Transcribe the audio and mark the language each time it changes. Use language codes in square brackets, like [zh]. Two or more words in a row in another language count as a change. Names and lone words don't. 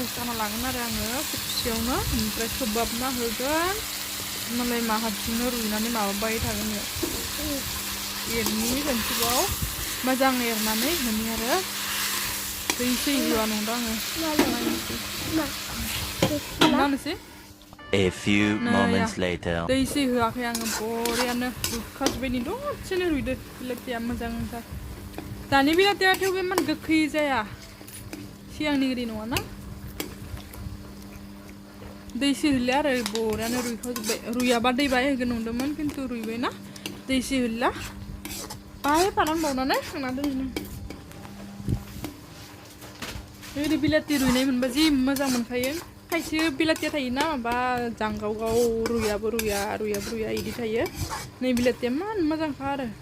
[brx] होखाना लागोन आरो आङो खेबसेयावनो ओमफ्राय खोबहाबना होगोन मालाय मा हारसिंनो रुइनानै माबाबाय थागोन एरनि खनसेबाव मोजां एरनानै होनि आरो दै सै होआ नंदों आङो नायनोसै [en] A few moments later. [brx] दै सै होआखै आङो बरियानो रुखाजोब्बाय नै दसेनो रुइदो बिलाथिया मोजांथार दानि बिलाथिया थेवबो इमान गोखै जाया सिगांनि गोदै नङाना दै सै होलिया आरो बरियानो रुइखाजोब्बाय रुइयाबा दै बाहाय होगोन नंदोंमोन खिन्थु रुइबायना दै सै होलिया बाहाय फानांबावनानै खांना दोननो ओरै बिलाथि रुइनाय मोनबा जि मोजां मोनखायो खायसे बिलाथिया थायोना माबा जांगावगाव रुइयाबो रुइया रुइयाबो रुइया इदि थायो नै बिलाथिया इमान मोजांखा आरो